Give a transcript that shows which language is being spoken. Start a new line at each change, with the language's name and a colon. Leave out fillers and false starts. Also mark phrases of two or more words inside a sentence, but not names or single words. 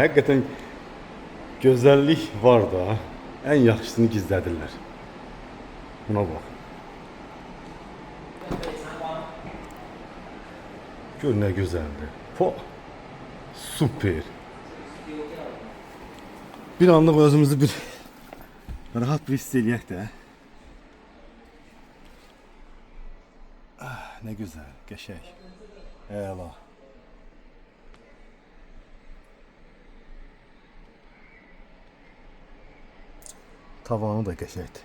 Turkish: Hakikaten güzellik var da.
Azerbaijani: En yaxşısını gizlədirlər.
Turkish: Buna bak. Gör ne güzeldi. Po.
Azerbaijani: Süper. Bir anlık özümüzü bir rahat bir hiss eləyək də.
Turkish: Ah, ne güzel, qəşəng.
Azerbaijani: Əla. Tavanı da qəşəngdir.